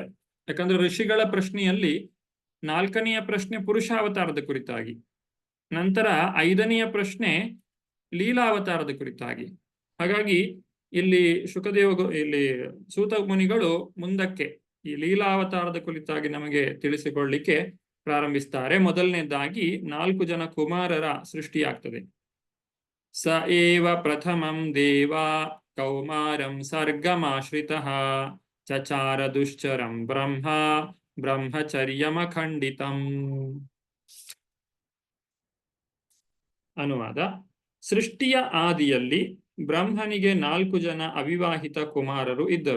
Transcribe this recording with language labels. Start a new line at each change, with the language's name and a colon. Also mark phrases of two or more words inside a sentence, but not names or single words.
Kannada: ಯಾಕಂದ್ರೆ ಋಷಿಗಳ ಪ್ರಶ್ನೆಯಲ್ಲಿ 4ನೆಯ ಪ್ರಶ್ನೆ ಪುರುಷಾವತಾರದ ಕುರಿತಾಗಿ, ನಂತರ 5ನೆಯ ಪ್ರಶ್ನೆ ಲೀಲಾವತಾರದ ಕುರಿತಾಗಿ. ಹಾಗಾಗಿ ಇಲ್ಲಿ ಇಲ್ಲಿ ಸೂತ ಮುನಿಗಳು ಮುಂದಕ್ಕೆ ಈ ಲೀಲಾವತಾರದ ಕುರಿತಾಗಿ ನಮಗೆ ತಿಳಿಸಿಕೊಳ್ಳಿಕ್ಕೆ ಪ್ರಾರಂಭಿಸ್ತಾರೆ. ಮೊದಲನೇದಾಗಿ 4 ಜನ ಕುಮಾರರ ಸೃಷ್ಟಿಯಾಗ್ತದೆ.
Sanskrit: ಸ ಏವ ಪ್ರಥಮಂ ದೇವ ಕೌಮಾರಂ ಸರ್ಗಮಾಶ್ರಿತಃ ಚಚಾರ ದುಶ್ಚರಂ ಬ್ರಹ್ಮಚರ್ಯಮಖಂಡಿತಂ.
Kannada: ಅನುವಾದ. ಸೃಷ್ಟಿಯ ಆದಿಯಲ್ಲಿ ಬ್ರಹ್ಮನಿಗೆ 4 ಜನ ಅವಿವಾಹಿತ ಕುಮಾರರು ಇದ್ದರು.